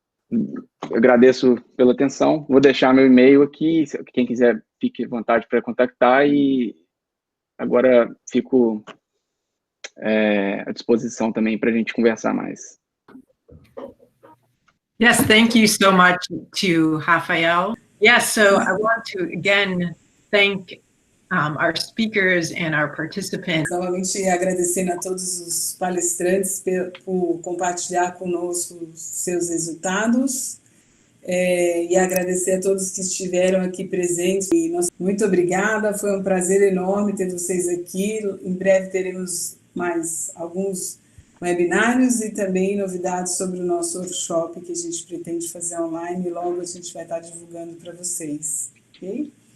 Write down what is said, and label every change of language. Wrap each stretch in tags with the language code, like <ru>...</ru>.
<pt>Eu agradeço pela atenção. Vou deixar meu e-mail aqui, quem quiser fique à vontade para contactar, e agora fico à disposição também para a gente conversar mais.</pt> <en>Yes, thank you so much to Rafael. Yes, so I want to again thank our speakers and our participants.</en> <pt>Novamente agradecendo a todos os palestrantes por compartilhar conosco seus resultados, e agradecer a todos que estiveram aqui presentes. Muito obrigada, foi um prazer enorme ter vocês aqui. Em breve teremos mais alguns webinários e também novidades sobre o nosso workshop que a gente pretende fazer online, e logo a gente vai estar divulgando para vocês. Ok?</pt>